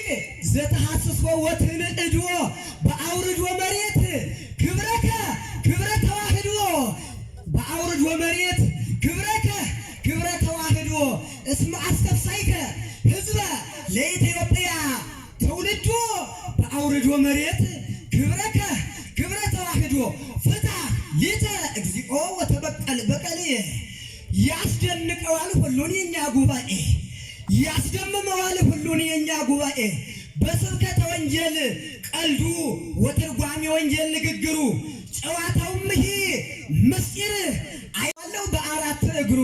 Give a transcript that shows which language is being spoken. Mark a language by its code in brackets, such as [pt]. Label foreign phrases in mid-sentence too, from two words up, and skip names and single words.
[gez] ዘተሐስሶ ወትንዕዶ በአውርዶ መሬት ግብረከ ግብረ ተዋህዶ በአውርዶ መሬት ግብረከ ግብረ ተዋህዶ እስመ አስተፍሳይከ ህዝበ ለኢትዮጵያ ትውልዶ በአውርዶ መሬት ግብረከ ግብረ ተዋህዶ ፍታ ሊተ እግዚኦ ወተበቀል በቀል [am] ያስደንቀዋል ሁሉን የኛ ጉባኤ ያስደምመዋል ሁሉን የኛ ጉባኤ በስብከተ ወንጌል ቀልዱ ወትርጓሜ ወንጌል ንግግሩ ጨዋታውም ይሄ ምስጢር አያለው በአራት እግሩ